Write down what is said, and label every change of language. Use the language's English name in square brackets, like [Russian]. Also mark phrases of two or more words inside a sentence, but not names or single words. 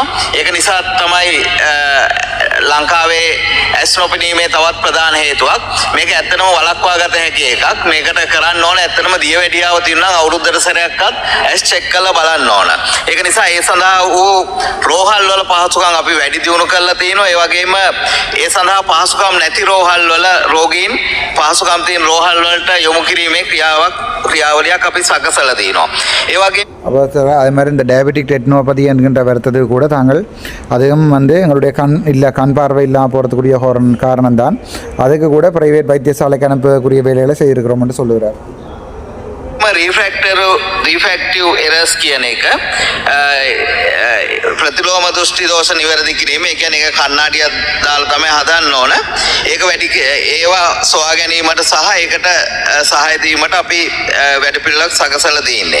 [Sinhala] ඒක නිසා තමයි ලංකාවේ ඇස් නොපෙනීමේ තවත් ප්‍රධාන හේතුවක්. මේක ඇත්තටම වළක්වා ගත හැකි එකක්. මේකට කරන්න ඕන ඇත්තටම දියවැඩියාව තියෙනවා නම් අවුරුද්දට සැරයක්වත් ඇස් චෙක් කරලා බලන්න ඕන. ඒක නිසා ඒ සඳහා වූ රෝහල් වල පහසුකම් අපි වැඩි දියුණු කරලා තියෙනවා. ඒ වගේම ඒ සඳහා පහසුකම් නැති රෝහල් වල රෝගීන් පහසුකම් තියෙන රෝහල් වලට යොමු කිරීමේ ක්‍රියාවලියක් අපි සකසලා තියෙනවා. ඒ වගේ [Tamil] அதே மாதிரி இந்த [English] diabetic retinopathy [Tamil] என்கின்ற வருத்தது கூட தாங்கள் அதுவும் வந்து எங்களுடைய கண் பார்வை இல்லாமல் போகிறதுக்குரிய காரணம் தான். அதுக்கு கூட பிரைவேட் வைத்தியசாலைக்கு அனுப்பக்கூடிய வேலைகளை செய்திருக்கிறோம் என்று சொல்லுகிறார். [English] refractive errors [Sinhala] කියන එක ප්‍රතිලෝම දෘෂ්ටි දෝෂ නිවැරදි කිරීම. ඒ කියන්නේ ඒක කණ්ණාඩියක් දාලා තමයි හදන්න ඕන. ඒක වැඩි ඒවා සොයා ගැනීමට සහ ඒකට සහාය දීමට අපි වැඩ පිළිවෙලක් සකසලා තියෙන්නේ.